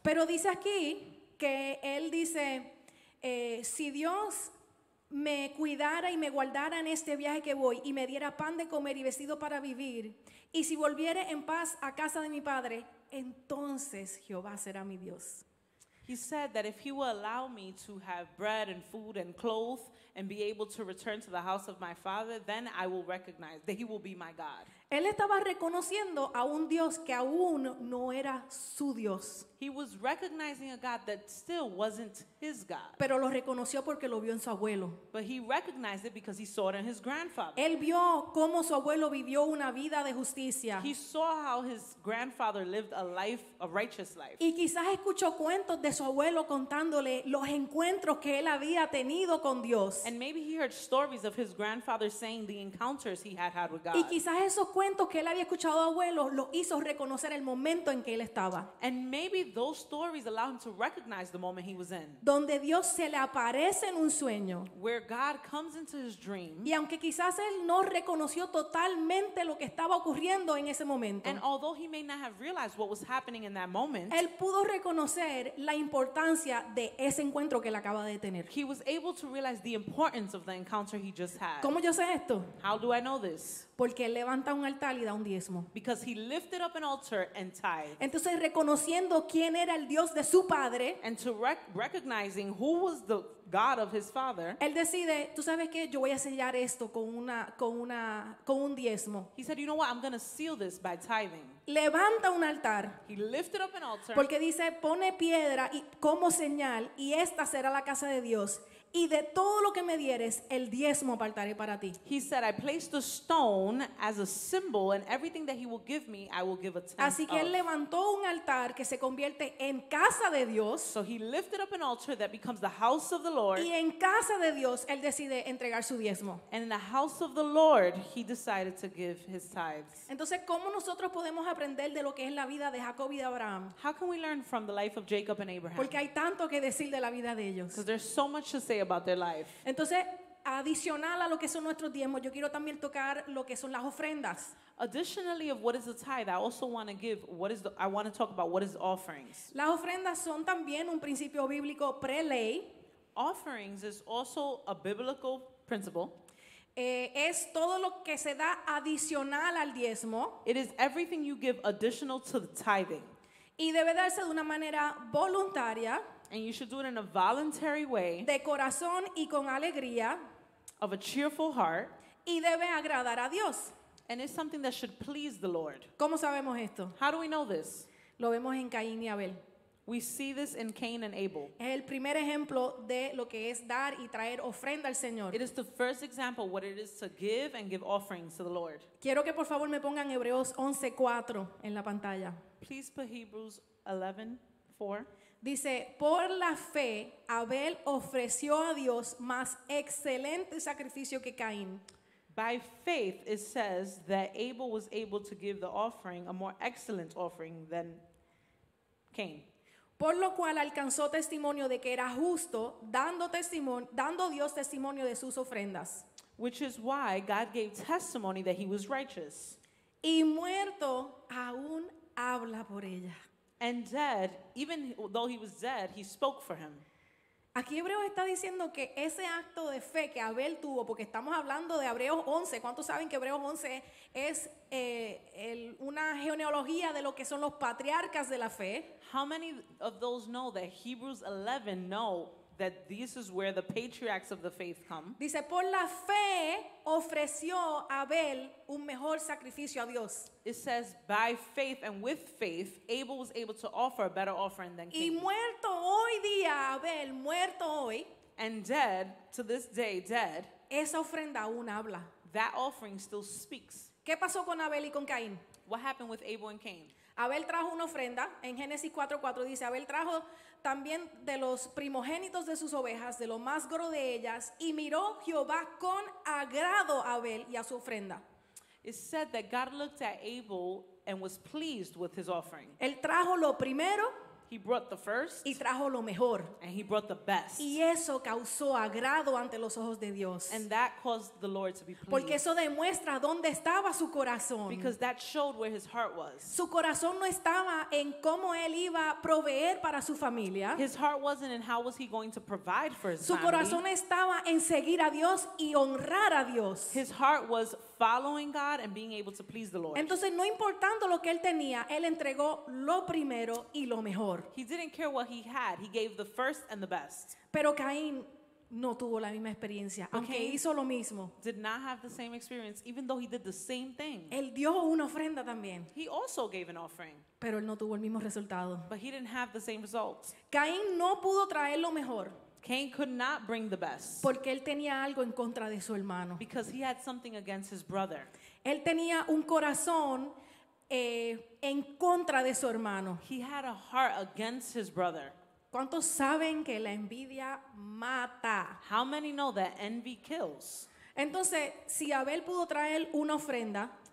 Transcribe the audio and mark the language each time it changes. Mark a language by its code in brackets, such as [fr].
[es] Pero dice aquí que él dice, si Dios me cuidara y me guardara en este viaje que voy y me diera pan de comer y vestido para vivir, y si volviere en paz a casa de mi padre, entonces Jehová será mi Dios. [en] He said that if he will allow me to have bread and food and clothes and be able to return to the house of my father, then I will recognize that he will be my God. [es] Él estaba reconociendo a un Dios que aún no era su Dios, [en] He was recognizing a God that still wasn't his God. [es] pero lo reconoció porque lo vio en su abuelo. [en] But he recognized it because he saw it in his grandfather. [es] Él vio cómo su abuelo vivió una vida de justicia. [en] He saw how his grandfather lived a righteous life. [es] Y quizás escuchó cuentos de su abuelo contándole los encuentros que él había tenido con Dios. [en] And maybe he heard stories of his grandfather saying the encounters he had with God. [es] Y quizás esos cuentos que él había escuchado de abuelos lo hizo reconocer el momento en que él estaba. [en] And maybe those stories allow him to recognize the moment he was in, [es] Donde Dios se le aparece en un sueño. [en] where God comes into his dream. [es] Y aunque quizás él no reconoció totalmente lo que estaba ocurriendo en ese momento, [en] And although he may not have realized what was happening in that moment, [es] él pudo reconocer la importancia de ese encuentro que él acaba de tener. [en] he was able to realize the importance of the encounter he just had. [es] ¿Cómo yo sé esto? [en] How do I know this? [es] Porque él levanta un altar y da un diezmo. [en] Because he lifted up an altar and tithed. [es] Entonces, reconociendo quién era el Dios de su padre, [en] And to recognizing who was the God of his father, [es] él decide, tú sabes qué, yo voy a sellar esto con un diezmo. [en] he said, you know what, I'm going to seal this by tithing. [es] Levanta un altar, [en] He lifted up an altar. [es] porque dice, pone piedra y como señal, y esta será la casa de Dios. Y de todo lo que me dieres, el diezmo apartaré para ti. [en] He said, I placed the stone as a symbol, and everything that he will give me, I will give a tenth [es] Así que él [en] of. [es] levantó un altar que se convierte en casa de Dios. [en] So he lifted up an altar that becomes the house of the Lord. [es] Y en casa de Dios, él decide entregar su diezmo. [en] And in the house of the Lord, he decided to give his tithes. [es] Entonces, ¿cómo nosotros podemos aprender de lo que es la vida de Jacob y de Abraham? [en] How can we learn from the life of Jacob and Abraham? [es] Porque hay tanto que decir de la vida de ellos. [en] Because there's so much to say about their life. [es] Entonces, adicional a lo que son nuestros diezmos, yo quiero también tocar lo que son las ofrendas. [en] Additionally of what is the tithe, I also want to give I want to talk about what is offerings. [es] Las ofrendas son también un principio bíblico pre-ley. [en] Offerings is also a biblical principle. [es] Es todo lo que se da adicional al diezmo [en] It is everything you give additional to the tithing. [es] y debe darse de una manera voluntaria, [en] And you should do it in a voluntary way, [es] de corazón y con alegría, [en] of a cheerful heart, [es] y debe agradar a Dios. [en] and it's something that should please the Lord. [es] ¿Cómo sabemos esto? [en] How do we know this? [es] Lo vemos en Caín y Abel. [en] We see this in Cain and Abel. [es] Es el primer ejemplo de lo que es dar y traer ofrenda al Señor. [en] It is the first example what it is to give and give offerings to the Lord. [es] Quiero que por favor me pongan Hebreos 11:4 en la pantalla. [en] Please put Hebrews 11:4. [es] Dice, por la fe, Abel ofreció a Dios más excelente sacrificio que Caín. [en] By faith, it says that Abel was able to give the offering, a more excellent offering than Cain. [es] Por lo cual alcanzó testimonio de que era justo, dando Dios testimonio de sus ofrendas. [en] Which is why God gave testimony that he was righteous. [es] Y muerto, aún habla por ella. [en] And dead, even though he was dead, he spoke for him. [es] Aquí Hebreos está diciendo que ese acto de fe que Abel tuvo, porque estamos hablando de Hebreos 11, ¿cuántos saben que Hebreos 11 es una genealogía de lo que son los patriarcas de la fe? [en] How many of those know that Hebrews 11 know that this is where the patriarchs of the faith come? [es] Dice, por la fe ofreció Abel un mejor sacrificio a Dios. [en] It says, by faith and with faith, Abel was able to offer a better offering than [es] Y [en] Cain. [es] muerto hoy día, Abel, muerto hoy, [en] and dead, to this day dead, [es] esa ofrenda aún habla. [en] that offering still speaks. [es] ¿Qué pasó con Abel y con Caín? [en] What happened with Abel and Cain? [es] Abel trajo una ofrenda, en Génesis 4:4 dice, Abel trajo también de los primogénitos de sus ovejas, de lo más goro de ellas, y miró Jehová con agrado a Abel y a su ofrenda. [en] It said that God looked at Abel and was pleased with his offering. [es] Él trajo lo primero [en] He brought the first [es] y trajo lo mejor. [en] and he brought the best. [es] Y eso causó agrado ante los ojos de Dios. [en] And that caused the Lord to be [es] Porque [en] pleased. [es] eso demuestra dónde estaba su corazón. [en] Because that showed where his heart was. [es] Su corazón no estaba en cómo él iba a proveer para su familia. [en] His heart wasn't in how was he going to provide for his [es] Su [en] family. [es] corazón estaba en seguir a Dios y honrar a Dios. [en] His heart was following God and being able to please the Lord. [es] Entonces, no importando lo que él tenía, él entregó lo primero y lo mejor. [en] He didn't care what he had. He gave the first and the best. [es] Pero Caín no tuvo la misma experiencia, aunque Caín hizo lo mismo. [en] Did not have the same experience, even though he did the same thing. [es] Él dio una ofrenda también, [en] He also gave an offering, [es] pero él no tuvo el mismo resultado. [en] but he didn't have the same results. [es] Caín no pudo traer lo mejor [en] Cain could not bring the best [es] porque él tenía algo en contra de su hermano. [en] because he had something against his brother. [es] Él tenía un corazón en contra de su hermano. [en] He had a heart against his brother. [es] ¿Cuántos saben que la envidia mata? [en] How many know that envy kills? [es] Entonces, si Abel pudo traer una ofrenda